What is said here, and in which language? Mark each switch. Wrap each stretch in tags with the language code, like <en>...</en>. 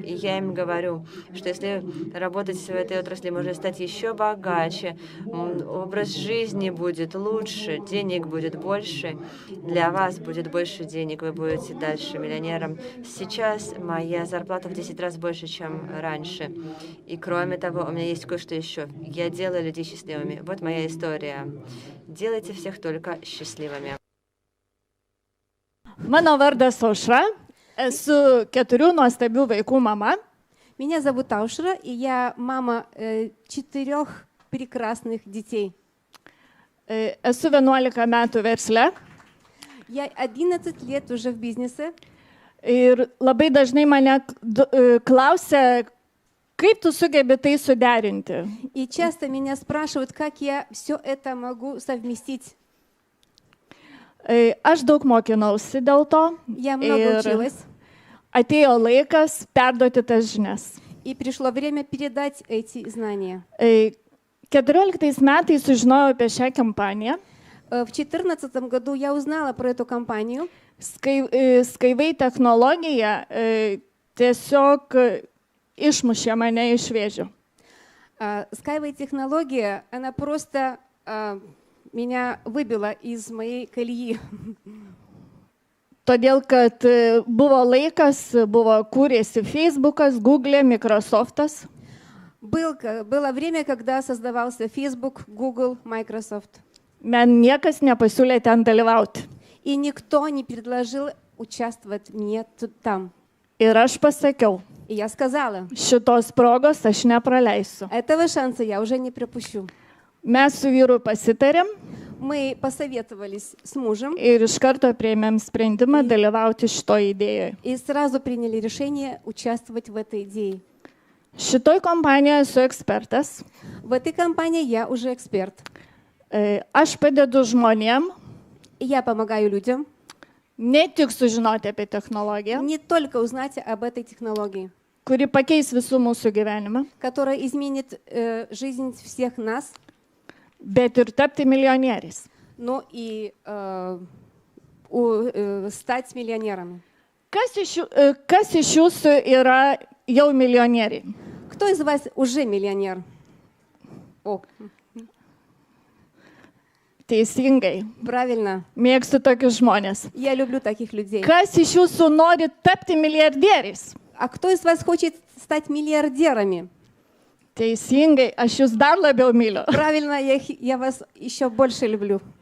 <ru>И я им говорю, что если работать в этой отрасли, можно стать еще богаче, образ жизни будет лучше, денег будет больше, для вас будет больше денег, вы будете дальше миллионером. Сейчас моя зарплата в 10 раз больше, чем раньше. И кроме того, у меня есть кое-что еще. Я делаю людей счастливыми. Вот моя история. Делайте всех только счастливыми.</ru> <lt>Mano vardas Aušra, esu 4 nuostabių vaikų mama.</lt> <ru>Меня зовут Аушра, и я мама 4 прекрасных детей.</ru> <lt>Esu 11 metų versle.</lt> <ru>Я 11 лет уже в бизнесе.</ru> <lt>Ir labai dažnai mane klausia, kaip tu sugebi tai suderinti.</lt> <ru>И часто меня спрашивают, как я все это могу совместить.</ru> <lt>Aš daug mokinausi dėl to.</lt> <ru>Я много училась.</ru> <lt>Atėjo laikas perduoti tas žinias.</lt> <ru>И пришло время передать эти знания.</ru> <lt>14 metais sužinojau apie šią kampaniją.</lt> <ru>В 2014 году я узнала про эту компанию.</ru> <lt>Skyway technologija tiesiog išmušė mane iš vėžių.</lt> <ru>Skyway технология, она просто меня выбила из моей колеи.</ru> <lt>Todėl, kad buvo laikas, kūrėsi Facebookas, Google, Microsoftas.</lt> <ru>Было время, когда создавался Facebook, Google, Microsoft.</ru> <lt>Man niekas nepasiūlė ten dalyvauti.</lt> <ru>И никто не предложил участвовать мне там.</ru> <lt>Ir aš pasakiau,</lt> <ru>И я сказала,</ru> <lt>šitos progos aš nepraleisiu.</lt> <ru>этого шанса я уже не пропущу.</ru> <lt>Mes su vyru pasitarėm.</lt> <ru>Мы посоветовались с мужем.</ru> <lt>Ir iš karto priėmėm sprendimą dalyvauti šitoj idėjoje.</lt> <ru>И сразу приняли решение участвовать в этой идее.</ru> <lt>Šitoj kompanijoje esu ekspertas.</lt> <ru>В этой компании я уже эксперт.</ru> <lt>Aš padedu žmonėm.</lt> <ru>Я помогаю людям.</ru> <lt>Ne tik sužinoti apie technologiją.</lt> <ru>Не только узнать об этой технологии.</ru> <lt>Kuri pakeis visų mūsų gyvenimą.</lt> <ru>Которая изменит жизнь всех нас.</ru> <lt>Bet ir tapti milijonieriais.</lt> <ru>Но и стать миллионерами.</ru> <lt>Kas iš jūsų yra jau milijonieriai?</lt> <ru>Кто из вас уже миллионер? О.</ru> <lt>Teisingai.</lt> <ru>Правильно.</ru> <lt>Mėgstu tokius žmonės.</lt> <ru>Я люблю таких людей.</ru> <lt>Kas iš jūsų nori tapti milijardieriais?</lt> <ru>А кто из вас хочет стать миллиардерами?</ru> <lt>Teisingai, aš jūs dar labiau myliu.</lt> <ru>Правильно, я вас еще больше люблю.</ru>